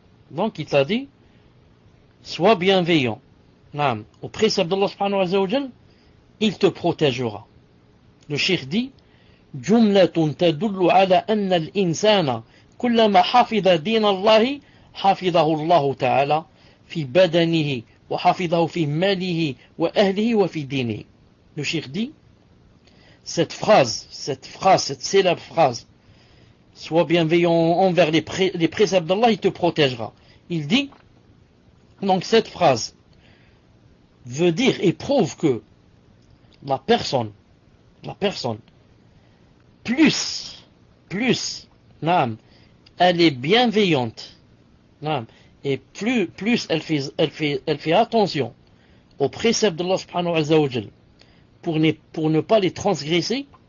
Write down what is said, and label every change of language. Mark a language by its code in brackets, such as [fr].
[fr] Donc il t'a dit, sois bienveillant. Au précepte d'Allah subhanahu wa ta'ala, il te protégera. Le cheikh dit, [ar] جملة تدل على أن الإنسان كلما حفظ دين الله حفظه الله تعالى في بدنه وحفظه في ماله وأهله وفي دينه. [fr] Le cheikh dit, cette célèbre phrase, sois bienveillant envers les préceptes d'Allah, il te protégera. Il dit, donc cette phrase veut dire et prouve que la personne, plus, elle est bienveillante, et plus elle fait attention aux préceptes d'Allah subhanahu wa ta'ala pour ne pas les transgresser,